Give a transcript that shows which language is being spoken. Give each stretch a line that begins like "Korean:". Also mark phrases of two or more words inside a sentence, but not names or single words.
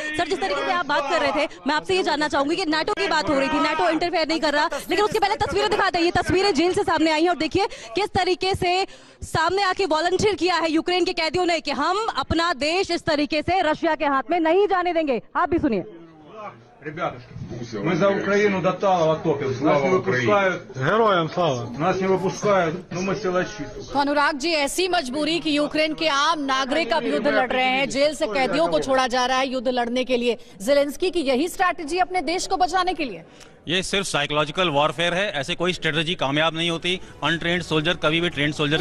Hindi: सर, जिस तरीके से आप बात कर रहे थे, मैं आपसे ये जानना चाहूंगी कि नाटो की बात हो रही थी, नाटो इंटरफेयर नहीं कर रहा, लेकिन उसके पहले तस्वीरें दिखाते हैं। ये तस्वीरें जेल से सामने आई हैं और देखिए किस तरीके से सामने आके वॉलंटियर किया है यूक्रेन के कैदियों ने कि हम अपना देश इस तरीके से रशिया के हाथ में नहीं जाने देंगे। आप भी सुनिए।
Russian: Мы за Украину до талого топимся. Нас не выпускают. Героям слава. Нас не выпускают. Ну мы силачи.
Hindi: अनुराग जी, ऐसी मजबूरी कि यूक्रेन के आम नागरिक अब युद्ध लड़ रहे हैं, जेल से कैदियों को छोड़ा जा रहा है युद्ध लड़ने के लिए। ज़ेलेंस्की की यही स्ट्रैटेजी अपने देश को बचाने के लिए? ये सिर्फ
English: psychological warfare
Hindi: है, ऐसे कोई स्ट्रेटजी कामयाब नहीं होती।
English: untrained soldier
Hindi: कभी भी
English: trained soldier